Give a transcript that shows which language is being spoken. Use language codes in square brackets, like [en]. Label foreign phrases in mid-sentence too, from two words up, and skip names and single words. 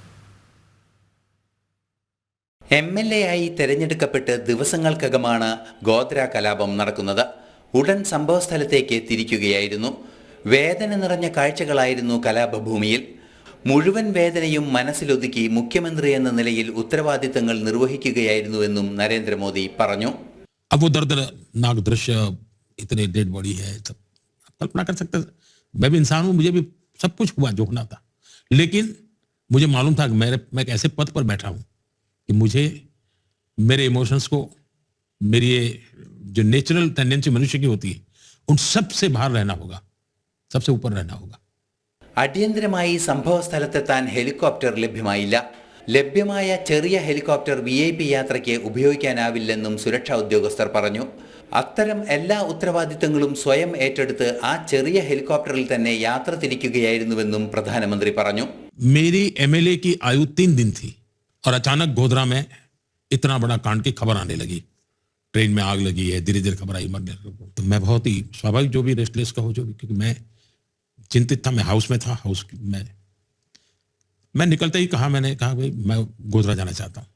[ml] MLA ആയി തെരഞ്ഞെടുക്കപ്പെട്ട് ദിവസങ്ങൾക്കകമാണ് ഗോദ്ര കലാപം നടക്കുന്നത്. ഉടൻ സംഭവസ്ഥലത്തേക്ക് തിരിക്കുകയായിരുന്നു. വേദന നിറഞ്ഞ കാഴ്ചകളായിരുന്നു കലാപഭൂമിയിൽ. മുഴുവൻ വേദനയും മനസ്സിലൊതുക്കി മുഖ്യമന്ത്രി എന്ന നിലയിൽ ഉത്തരവാദിത്തങ്ങൾ നിർവഹിക്കുകയായിരുന്നുവെന്നും നരേന്ദ്രമോദി പറഞ്ഞു. [hi] अब वो दर्दनाक दृश्य, इतने [en] dead body [hi] है, सब कल्पना कर सकते. मैं भी इंसान हूं, मुझे भी सब कुछ हुआ जो होना था, लेकिन मुझे मालूम था कि मैं एक ऐसे पद पर बैठा हूं कि मुझे मेरे इमोशंस को, मेरी ये जो [en] natural tendency [hi] मनुष्य की होती है, उन सबसे बाहर रहना होगा, सबसे ऊपर रहना होगा. [ml] അടിയന്തരമായി സംഭവ സ്ഥലത്തെത്താൻ ഹെലികോപ്റ്റർ ലഭ്യമായില്ല. ലഭ്യമായ ചെറിയ ഹെലികോപ്റ്റർ VIP യാത്രയ്ക്ക് ഉപയോഗിക്കാനാവില്ലെന്നും സുരക്ഷാ ഉദ്യോഗസ്ഥർ പറഞ്ഞു. അത്തരം എല്ലാ ഉത്തരവാദിത്തങ്ങളും സ്വയം ഏറ്റെടുത്ത് ആ ചെറിയ ഹെലികോപ്റ്ററിൽ തന്നെ യാത്ര തിരിക്കുകയായിരുന്നുവെന്നും പ്രധാനമന്ത്രി പറഞ്ഞു. [hi] मेरी MLA की आयु 3 दिन थी और अचानक गोधरा में इतना बड़ा कांड की खबर आने लगी. ट्रेन में आग लगी है, धीरे धीरे खबर आई मरने। तो मैं बहुत ही स्वाभाविक जो भी रेस्टलेस का हो जो भी, क्योंकि मैं चिंतित था। मैं हाउस में था, हाउस में मैं निकलते ही मैंने कहा भाई मैं गोधरा जाना चाहता हूँ।